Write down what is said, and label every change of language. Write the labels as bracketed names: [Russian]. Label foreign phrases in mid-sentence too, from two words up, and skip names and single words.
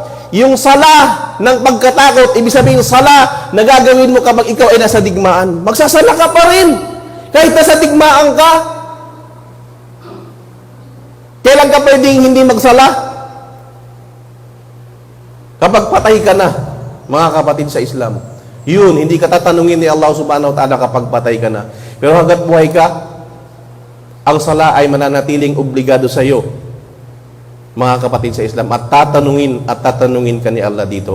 [Filipino] Yung sala ng pagkatakot, ibig sabihin sala na gagawin mo kapag ikaw ay nasa digmaan. Magsasala ka pa rin. Kahit nasa digmaan ka. Kailan ka pwedeng hindi magsala? Kapag patay ka na, mga kapatid sa Islam. Yun, hindi ka tatanungin ni Allah [Arabic] سبحانه وتعالى [Filipino] kapag patay ka na. Pero hanggat buhay ka, ang sala ay mananatiling obligado sa iyo, mga kapatid sa Islam, at tatanungin ka ni Allah dito.